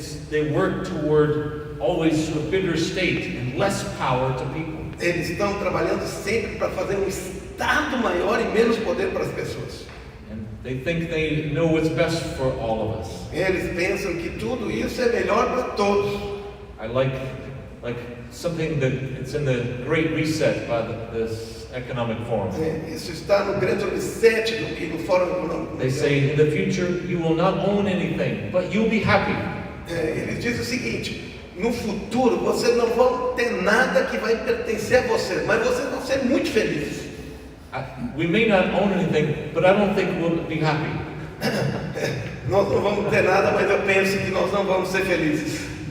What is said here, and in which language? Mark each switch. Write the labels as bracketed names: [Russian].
[English] they work toward always to a bigger state and less power to people. [Portuguese] eles estão trabalhando sempre para fazer um Estado maior e menos poder para as pessoas. [English] And they think they know what's best for all of us. [Portuguese] Eles pensam que tudo isso é melhor para todos. [English] I like something that it's in the Great Reset by this economic forum. [Portuguese] Isso está no grande reset no Fórum Econômico. [English] They say in the future you will not own anything, but you'll be happy. [Portuguese] Eles dizem o seguinte: no futuro vocês não vão ter nada que vai pertencer a vocês, mas vocês vão ser muito felizes. [English] We may not own anything, but I don't think we'll be happy. [Portuguese] Nós não vamos ter nada, mas eu penso que nós não vamos ser felizes.